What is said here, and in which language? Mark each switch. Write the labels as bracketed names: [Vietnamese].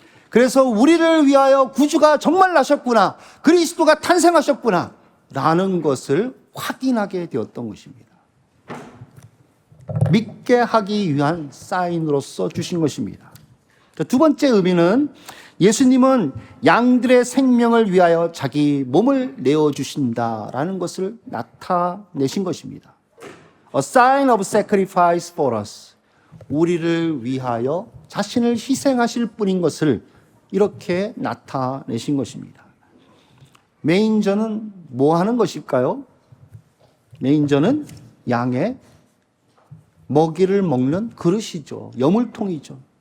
[Korean] 그래서 우리를 위하여 구주가 정말 나셨구나, 그리스도가 탄생하셨구나 라는 것을 확인하게 되었던 것입니다. 믿게 하기 위한 사인으로서 주신 것입니다. 두 번째 의미는 예수님은 양들의 생명을 위하여 자기 몸을 내어주신다라는 것을 나타내신 것입니다. [English] A sign of sacrifice for us. [Korean] 우리를 위하여 자신을 희생하실 분인 것을 이렇게 나타내신 것입니다. 메인저는 뭐 하는 것일까요? 메인저는 양의 먹이를 먹는 그릇이죠. 여물통이죠.